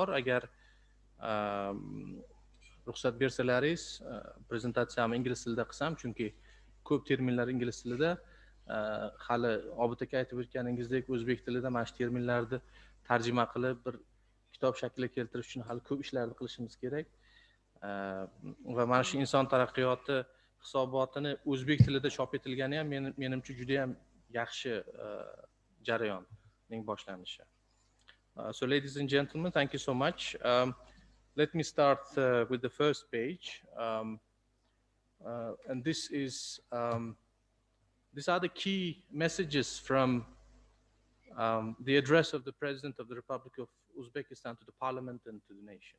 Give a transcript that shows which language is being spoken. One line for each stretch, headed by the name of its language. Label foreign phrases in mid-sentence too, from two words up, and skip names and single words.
Uzbek: Agar ruxsat bersalaringiz prezentatsiyamni ingliz tilida qilsam, chunki ko'p terminlar ingliz tilida, hali Obid aka aytib o'tganingizdek o'zbek tilida mana shu terminlarni tarjima qilib bir kitob shakliga keltirish uchun hali ko'p ishlarni qilishimiz kerak. Va mana shu inson taraqqiyoti hisobotini o'zbek tilida chop etilgani ham menimcha juda ham yaxshi jarayonning boshlanishi.
English: So ladies and gentlemen, thank you so much. Let me start with the first page, and these are the key messages from the address of the President of the Republic of Uzbekistan to the Parliament and to the nation.